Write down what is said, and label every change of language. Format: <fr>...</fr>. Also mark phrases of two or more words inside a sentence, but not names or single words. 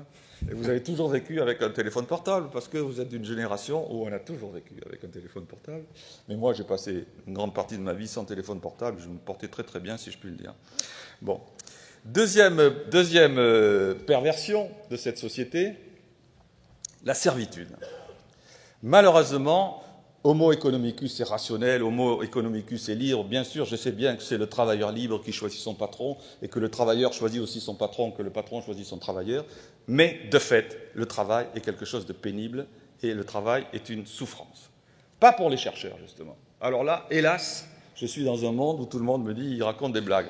<fr>Et vous avez toujours vécu avec un téléphone portable, parce que vous êtes d'une génération où on a toujours vécu avec un téléphone portable. Mais moi, j'ai passé une grande partie de ma vie sans téléphone portable. Je me portais très très bien, si je puis le dire. Bon. Deuxième perversion de cette société, la servitude. Malheureusement,</fr> <la>Homo economicus</la> <fr>est rationnel,</fr> <la>Homo economicus</la> <fr>est libre. Bien sûr, je sais bien que c'est le travailleur libre qui choisit son patron et que le travailleur choisit aussi son patron, que le patron choisit son travailleur. Mais, de fait, le travail est quelque chose de pénible et le travail est une souffrance. Pas pour les chercheurs, justement. Alors là, hélas, je suis dans un monde où tout le monde me dit, il raconte des blagues.</fr>